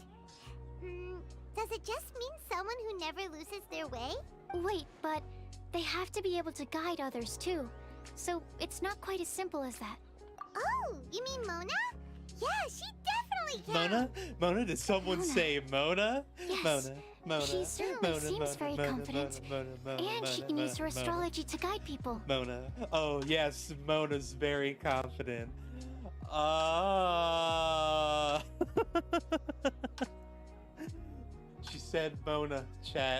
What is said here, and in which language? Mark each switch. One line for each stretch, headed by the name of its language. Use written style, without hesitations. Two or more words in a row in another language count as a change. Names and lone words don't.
English: Does it just mean someone who never loses their way? Wait, but they have to be able to guide others too. So it's not quite as simple as that. Oh, you mean Mona? Yeah, she definitely can. Mona? Mona? Did someone say Mona? Yes. Mona. She certainly seems very confident. And she can use her astrology to guide people. Mona. Oh, yes, Mona's very confident. She said Mona, chat.